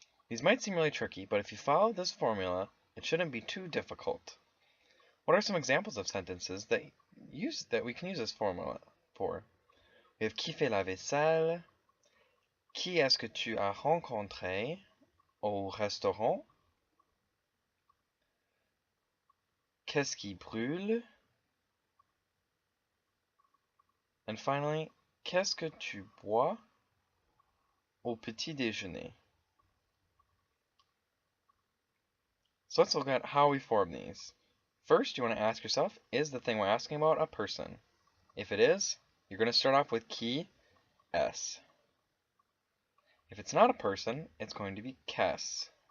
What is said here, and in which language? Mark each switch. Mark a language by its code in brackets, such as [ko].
[en] These might seem really tricky, but if you follow this formula, it shouldn't be too difficult. What are some examples of sentences that we can use this formula for? We have [fr] qui fait la vaisselle? Qui est-ce que tu as rencontré au restaurant? Qu'est-ce qui brûle? [en] And finally, [fr] qu'est-ce que tu bois au petit déjeuner? [en] So let's look at how we form these. First, you want to ask yourself, is the thing we're asking about a person? If it is, you're going to start off with qui, est. If it's not a person, it's going to be qu'est.